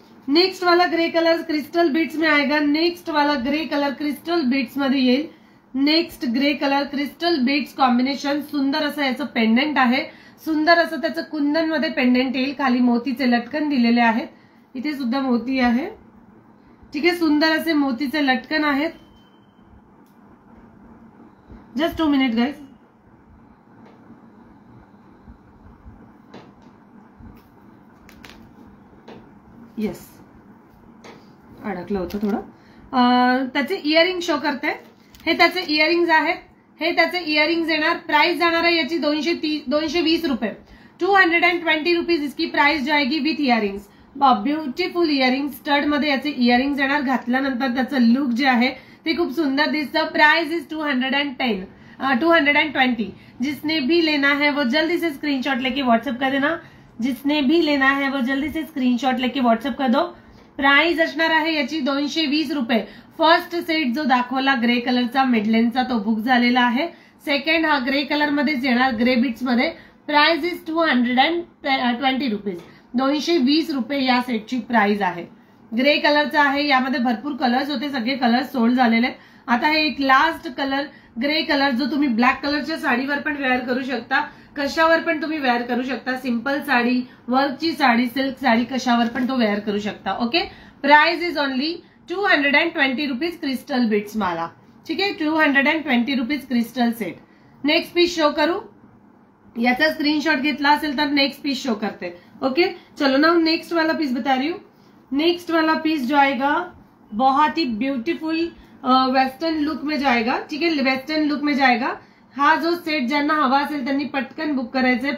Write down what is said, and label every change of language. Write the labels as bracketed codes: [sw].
[mr] Next वाला grey colour crystal beats में आएगा। नेक्स्ट वाला ग्रे कलर क्रिस्टल बीट्स मध्ये येईल। Next grey colour crystal beats combination, सुंदर असं याचं पेंडेंट आहे। सुंदर असं त्याचं कुंदन मध्ये पेंडेंट येईल, खाली मोतीचे लटकन दिलेले आहेत, इथे सुद्धा मोती आहे. ठीक आहे, सुंदर असे मोतीचे लटकन आहेत. [en] Just 2 minute guys. [mr] येस, अडकलं होतं थोडं. त्याचे इयरिंग शो करते. हे त्याचे इयरिंग्स आहेत. हे त्याचे इयरिंग्स येणार. प्राइस जाणार आहे याची 220 रुपये. [hi] 220 रुपीज इसकी प्राइस जाएगी with earrings. [mr] Beautiful earring stud मध्ये याचे इयरिंग्स येणार. घातल्यानंतर त्याचं लुक जे आहे ते खूप सुंदर दिसतं. [en] Price is 220. [hi] जिसने भी लेना है वो जल्दी से स्क्रीनशॉट लेके व्हाट्सएप कर देना. जिसने भी लेना है वो जल्दी से स्क्रीनशॉट लेके व्हाट्सएप कर दो. [mr] प्राइस असणार आहे याची 220 रुपये. फर्स्ट सेट जो दाखवला ग्रे कलरचा मिडलेनचा तो बुक झालेला आहे. सेकंड हा ग्रे कलर मध्येच येणार, ग्रे बीट्स मध्ये. [en] Price is 220 rupees. [mr] 220 रुपये या सेटची प्राइस आहे. ग्रे कलरचा आहे. यामध्ये भरपूर कलर्स होते, सगळे कलर्स सोल्ड झालेले आहेत. आता हे एक लास्ट कलर ग्रे कलर जो तुम्ही ब्लॅक कलरच्या साडीवर पण वेअर करू शकता, कशावर पण तुम्ही वेअर करू शकता. सिंपल साडी, वर्कची साडी, सिल्क साडी, कशावर पण तो वेअर करू शकता. [en] Okay, price is only 220 rupees crystal beads माला. [hi] ठीक है, 220 rupees crystal set. [mr] Next piece show करू. याचा स्क्रीनशॉट घेतला असेल तर नेक्स्ट पीस शो करते. [hi] ओके, चलो ना नेक्स्ट वाला पीस बता रही हूँ. नेक्स्ट वाला पीस जो आएगा बहुत ही ब्यूटीफुल वेस्टर्न लुक में जाएगा. ठीक है, वेस्टर्न लुक में जाएगा. [mr] हा जो सेट ज्यांना हवा असेल त्यांनी पटकन बुक करायचंय.